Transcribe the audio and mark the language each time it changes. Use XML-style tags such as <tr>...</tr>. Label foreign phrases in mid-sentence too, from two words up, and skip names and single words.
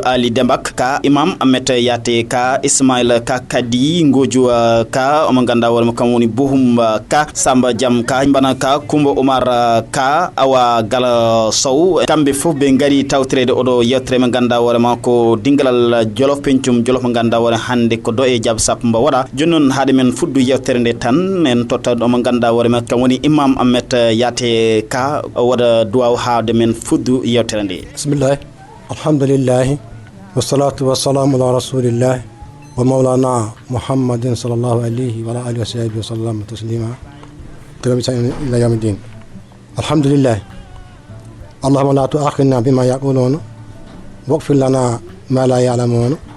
<ff>Ali Dembak ka imam Ahmed Yate ka Ismail ka kadi ngoju ka mo ganda worema ko woni Bohum ka Samba Jam ka bana ka Kumba Omar ka awa Gala Sow kambe fof be ngari tawtrede odo yewtere mo ganda worema ko dingalal Djolof Pencum Djolof mo ganda wore hande ko do e Diabésapo mba wada jonnon haade men fuddu yewtere nde tan en totta do mo ganda worema kam woni imam Ahmed Yate ka wada duwaw haade men fuddu yewtere nde</ff> <ar>بسم الله الحمد لله والصلاة والسلام على رسول الله ومولانا محمد صلى الله عليه وعلى آله وصحبه وسلم تسليما إلى يوم الدين الحمد لله اللهم لا تؤاخذنا بما يقولون واغفر لنا ما لا يعلمون</ar>